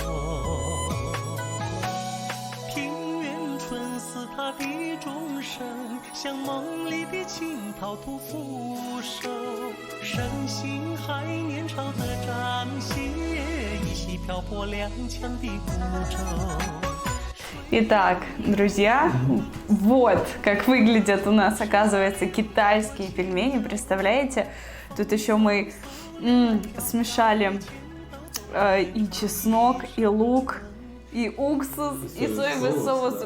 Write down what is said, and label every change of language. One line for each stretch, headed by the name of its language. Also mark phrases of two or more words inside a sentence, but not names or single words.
Chinese: 平原春似他的钟声，像梦里的青桃吐扶手。身形还年少的张歇，依稀漂泊踉跄的孤舟。
Russian: Итак, друзья, вот как выглядят у нас, оказывается, китайские пельмени. Представляете? Тут еще мы смешали и чеснок, и лук, и уксус, и соевый соус.